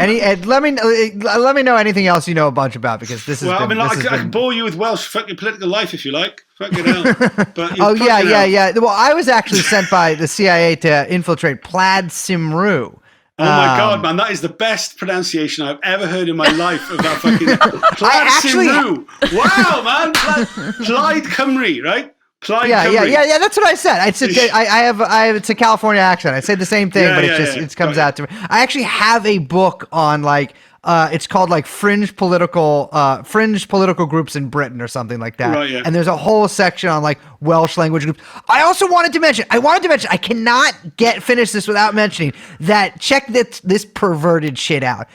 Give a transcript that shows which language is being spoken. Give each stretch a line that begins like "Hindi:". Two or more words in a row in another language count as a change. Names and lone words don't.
English: Let me know anything else you know a bunch about, because this has been. I can bore you with Welsh fucking political life if you like. Fucking hell. But Well, I was actually sent by the CIA to infiltrate Plaid Cymru. Oh my God, man! That is the best pronunciation I've ever heard in my life of that fucking Plaid Cymru. Wow, man! Plaid Cymru, right? Plaid Cymru. Yeah. That's what I said. I said I have it's a California accent. I say the same thing, but it comes out to me. I actually have a book on like. It's called like fringe political groups in Britain or something like that. Right, yeah. And there's a whole section on like Welsh language groups. I wanted to mention, I cannot finish this without mentioning that, check this perverted shit out.